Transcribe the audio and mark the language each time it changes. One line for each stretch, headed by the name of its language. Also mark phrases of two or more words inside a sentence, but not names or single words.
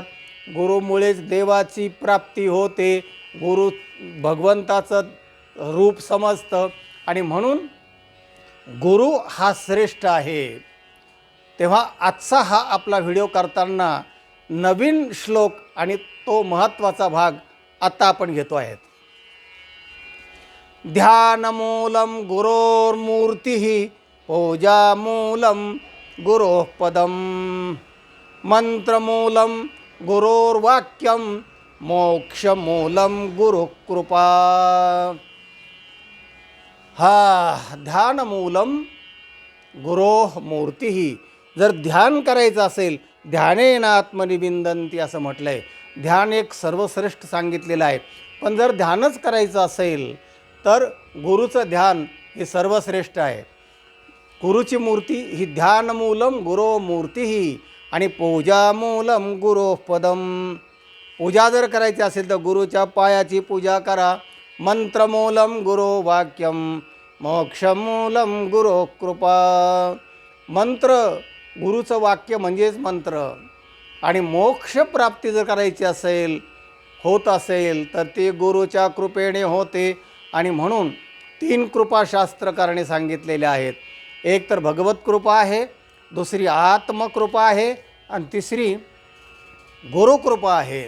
Marathi: गुरुमुळेच देवाची प्राप्ती होते, गुरु भगवंताचं रूप समजतं, आणि म्हणून गुरु हा श्रेष्ठ आहे। तेव्हा आजचा हा आपला व्हिडिओ करताना नवीन श्लोक आणि तो महत्त्वाचा भाग आता आपण घेतो आहेत।
Sanskrit: ध्यानमूलं गुरोर्मूर्तिः पूजामूलं गुरोः पदम मंत्रमूलं गुरोर्वाक्यम मोक्षमूलं गुरुकृपा. ध्यानमूलम गुरोः मूर्ती.
Marathi: जर ध्यान करायचं असेल,
Sanskrit: ध्यानेन आत्मनिबिंदन्ति
Marathi: असं म्हटलं आहे. ध्यान एक सर्वश्रेष्ठ सांगितलेलं आहे. पण जर ध्यानच करायचं असेल तर गुरुचं ध्यान हे सर्वश्रेष्ठ आहे. गुरुची मूर्ती ही
Sanskrit: ध्यानमूलम गुरो मूर्ती
Marathi: आणि
Sanskrit: पूजामूलम गुरोः पदम.
Marathi: पूजा जर करायची असेल तर गुरुच्या पायाची पूजा करा.
Sanskrit: मंत्रमूलम गुरो वाक्यम मोक्षमूलम गुरो कृपा.
Marathi: मंत्र गुरुचं वाक्य म्हणजेच मंत्र. आणि मोक्षप्राप्ती जर करायची असेल होत असेल तर ते गुरुच्या कृपेने होते. आणि म्हणून 3 कृपाशास्त्रकाराने सांगितलेले आहेत. एक तर भगवत कृपा आहे, दुसरी आत्मकृपा आहे आणि तिसरी गुरुकृपा आहे.